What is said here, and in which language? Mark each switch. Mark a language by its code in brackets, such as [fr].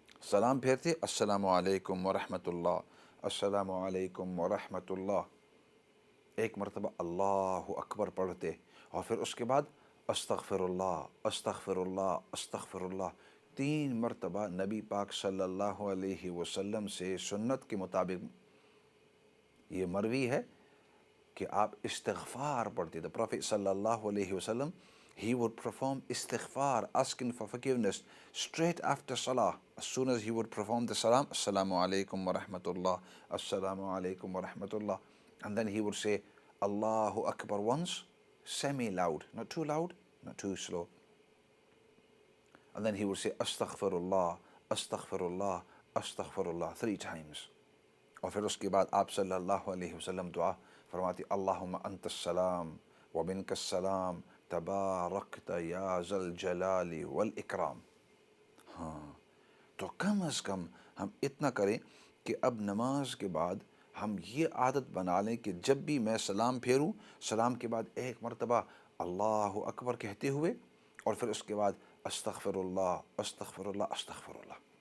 [ur] سلام پھیرتے، السلام علیکم ورحمۃ اللہ، السلام علیکم ورحمۃ اللہ، ایک مرتبہ اللہ اکبر پڑھتے، اور پھر اس کے بعد استغفر اللہ، استغفر اللہ، استغفر اللہ، 3 مرتبہ نبی پاک صلی اللہ علیہ وسلم سے سنت کے مطابق یہ مروی ہے کہ آپ استغفار پڑھتے تھے۔ پروفیٹ صلی اللہ علیہ وسلم [en] he would perform istighfar, asking for forgiveness straight after salah. As soon as he would perform the salam, assalamu alaikum wa rahmatullah, assalamu alaikum wa rahmatullah, and then he would say Allahu Akbar once, semi loud, not too loud, not too slow, and then he would say astaghfirullah, astaghfirullah, astaghfirullah 3 times. [ur] اور پھر اس کے بعد آپ صلی اللہ علیہ وسلم دعا فرماتی، [ar] اللہم انت السلام و منک السلام تبارکت یا ذا الجلال والاکرام۔ [ur] ہاں، تو کم از کم ہم اتنا کریں کہ اب نماز کے بعد ہم یہ عادت بنا لیں کہ جب بھی میں سلام پھیروں، سلام کے بعد 1 مرتبہ اللہ اکبر کہتے ہوئے، اور پھر اس کے بعد استغفر اللہ، استغفر اللہ، استغفر اللہ۔